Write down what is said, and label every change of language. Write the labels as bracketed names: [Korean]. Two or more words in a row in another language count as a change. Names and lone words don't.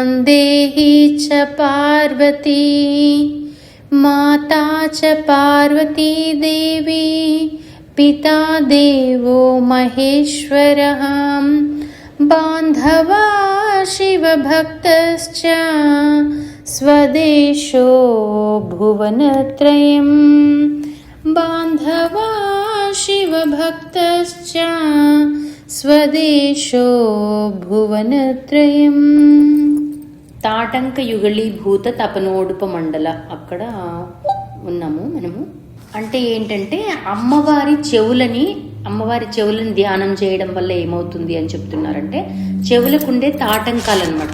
[Sanskrit] देहि च पार्वती माता च पार्वती देवी पिता देवो महेश्वरः बान्धवा शिवभक्तश्च स्वदेशो भुवनत्रयम् बान्धवा शिवभक्तश्च స్వదేశో భువనత్రయం. తాటంక యుగళీభూత తపనోడుప మండల [Telugu] అక్కడ ఉన్నాము మనము. అంటే ఏంటంటే అమ్మవారి చెవులని ధ్యానం చేయడం వల్ల ఏమవుతుంది అని చెప్తున్నారంటే, చెవులకుండే తాటంకాలు అనమాట.